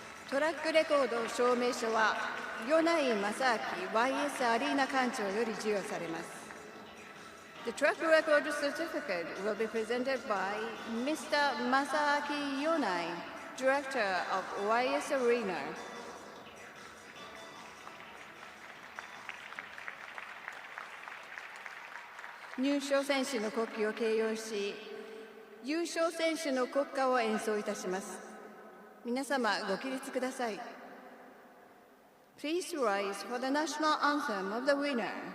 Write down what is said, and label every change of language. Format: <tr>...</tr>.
<ja>トラックレコード証明書は米井正明 YS アリーナ館長より授与されます。</ja> <en>The track record certificate will be presented by Mr. Masaaki Yonai, Director of YS Arena.</en> <ja>入賞選手の国旗を掲揚し、優勝選手の国歌を演奏いたします。皆様ご起立ください。</ja> <en>Please rise for the national anthem of the winner.</en>